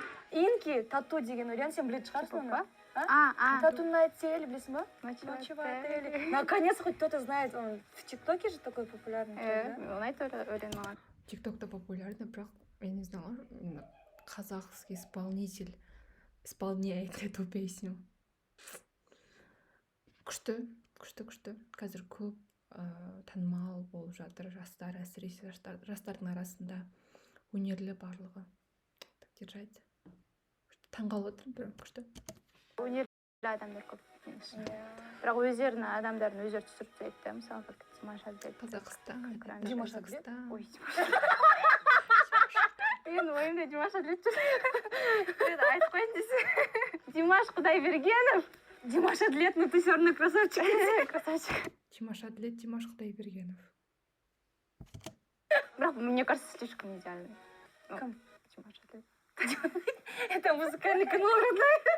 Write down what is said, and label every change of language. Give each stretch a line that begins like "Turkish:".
Kazakh: Инки тату деген өлең сен білетін шығарсың оны?
Russian: Тату на теле,
Kazakh: білесің ба?
Russian: Ночью в отеле. Наконец хоть кто-то знает, он в ТикТоке же такой популярный. да?
Kazakh: ұнайды өлең маған.
Russian: тиктокта популярны,
Kazakh: бірақ
Russian: я не знала, именно казахский исполнитель исполняет эту песню.
Kazakh: Күшті. Қазір көп танымал болып жатыр жастар, әсіресе жастардың арасында өнерлі барлығы.
Russian: Так держать.
Kazakh: Таңғалып отырмын, прям күшті. Өнерлі адамдар көп бірақ өздерінің адамдарын өздері түсіріп тастайды да мысалы как Димаш Адлет. Қазақстан. Димаш Адлет? Ой, менің ойымда Димаш Адлет жүр. Айтып қойын десе. Димаш Құдайбергенов.
Russian: Димаш Адлет, ну ты все равно красавчик. Красавчик. Димаш Адлет, Димаш Құдайбергенов.
Kazakh: Бірақ
Russian: мне кажется, слишком идеальный. Ну,
Kazakh: Кім? Димаш Адлет.
Russian: Это музыкальный канал родной.